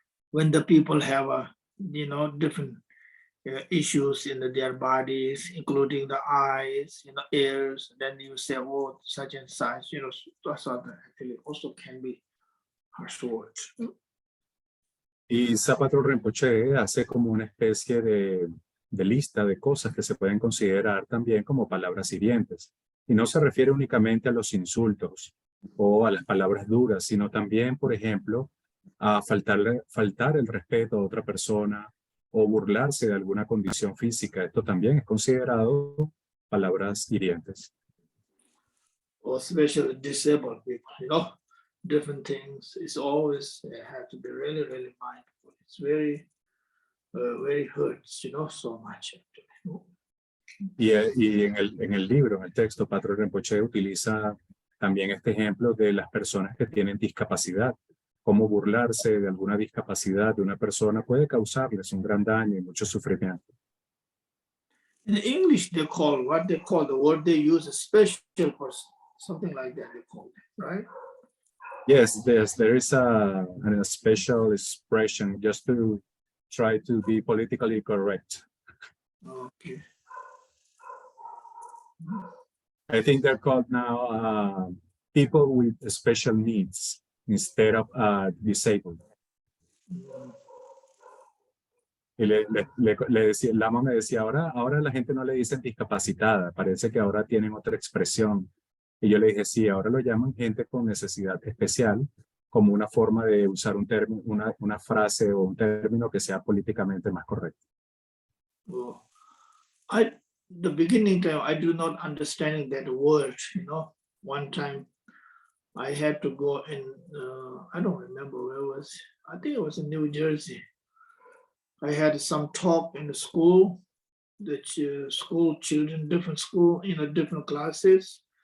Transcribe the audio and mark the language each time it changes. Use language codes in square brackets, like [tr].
[en] when the people have different issues in their bodies, including the eyes, ears, then you say, oh, such and such, that's actually also can be harsh words. [es] Y Patrul Rinpoche hace como una especie de lista de cosas que se pueden considerar también como palabras hirientes. Y no se refiere únicamente a los insultos o a las palabras duras, sino también, por ejemplo, a faltar el respeto a otra persona o burlarse de alguna condición física. Esto también es considerado palabras hirientes. [en] Or especially disabled people, different things. It's always have to be really, really mindful. It's very, very hurts, so much. Y en el libro, en el texto, Patrul Rinpoche utiliza también este ejemplo de las personas que tienen discapacidad. Cómo burlarse de alguna discapacidad de una persona puede causarles un gran daño y mucho sufrimiento. In English, they call what they call the word they use a special person, something like that they call it, right? Yes, there is a special expression just to try to be politically correct. Okay. I think they're called now people with special needs instead of disabled. [es] Y le decía, Lama me decía, ahora la gente no le dicen discapacitada, parece que ahora tienen otra expresión. Y yo le dije, sí, ahora lo llaman gente con necesidad especial, como una forma de usar un término, una frase o un término que sea políticamente más correcto. Oh. [en] The beginning time, I do not understanding that word, one time I had to go in, I don't remember where it was, I think it was in New Jersey. I had some talk in the school, the school children, different school, different classes.